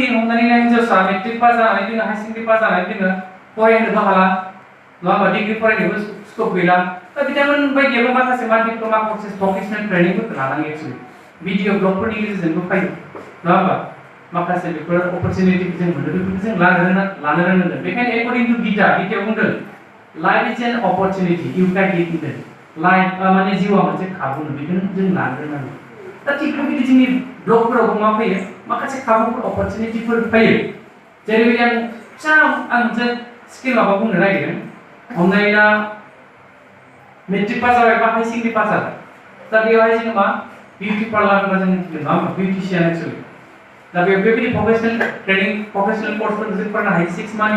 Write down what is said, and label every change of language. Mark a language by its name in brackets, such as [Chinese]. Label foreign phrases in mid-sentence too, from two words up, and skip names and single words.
[Bodo] हमनानै ला हिनजावसा [English] matric pass [Bodo] जानानै जोङो [English] high secondary pass [Bodo] जानानै जोङो फरायनोबो हाला नङा होमबा डिग्री फरायनोबो स्कप गैला दा बिथांमोन बायदियाबो माखासे [English] diploma courses vocational trainings [Bodo] लानांगौ [English] actually video blogs [Bodo] गेजेरजोंबो फैयो नङा होमबा माखासे बेफोर अपरचुनिटिखौ जों मोनो बेफोरखौ जों लानो रोंनांगोन बेखायनो [English] according to [Bodo] गीतायाव बुंदों [English] life is an opportunity you can get it [Bodo] लाइफ माने जिउआ मोनसे खाबु बेखौनो जों लानो रोंनांगोन दा थिग बेबायदि जोंनि ब्लगफोरावबो मा फैयो माखासे खाबुफोर अपरचुनिटिफोर फैयो जेरैबायदि आं मोनसे स्किल माबा बुंनो नागिरदों हमनानै ला मेट्रिक पास जाबाय बा [English] high secondary pass [Bodo] जाबाय दा बेवहाय जोङो मा [English] beauty parlour [Bodo] होनबा जों मिथिगोन नङा होमबा बिउटिशियान एक्चुअली दा बेबायदि [English] professional training professional courses [Bodo] जों फरायनो हायो 6 मान्थनि